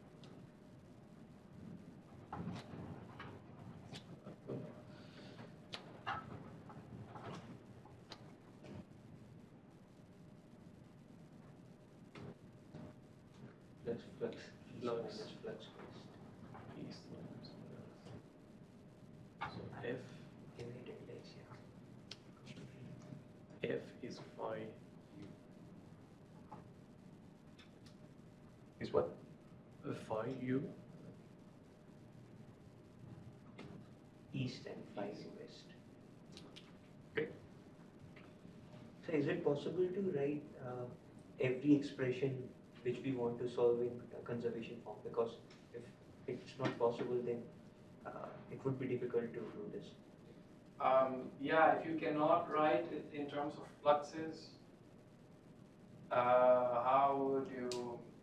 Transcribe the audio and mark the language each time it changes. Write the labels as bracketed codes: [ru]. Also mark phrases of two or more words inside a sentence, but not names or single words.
[en] Plus flux east Flux. minus flux west. East minus west. So F Inverted legs, yeah. F is phi u. Is what? Phi u. East and phi west. Okay. So is it possible to write every expression which we want to solve in conservation form? Because if it's not possible, then it would be difficult to do this. Yeah, if you cannot write it in terms of fluxes, how would you?